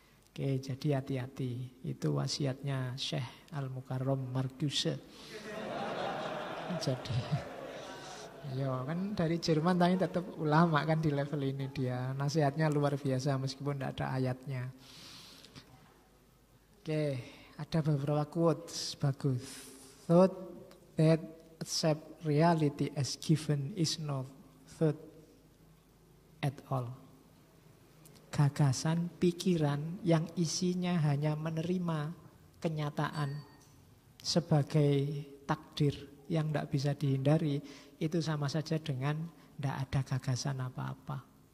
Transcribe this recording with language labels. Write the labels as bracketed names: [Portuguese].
[Indonesian] Oke, jadi hati-hati. Itu wasiatnya Syekh Al-Mukarram Marcuse. Jadi ya kan dari Jerman tapi tetap ulama kan di level ini dia. Nasihatnya luar biasa meskipun tidak ada ayatnya. Oke, ada beberapa quotes bagus. [English] Thought that accept reality as given is not thought at all. [Indonesian] Gagasan, pikiran yang isinya hanya menerima kenyataan sebagai takdir yang tidak bisa dihindari, itu sama saja dengan tidak ada gagasan apa-apa.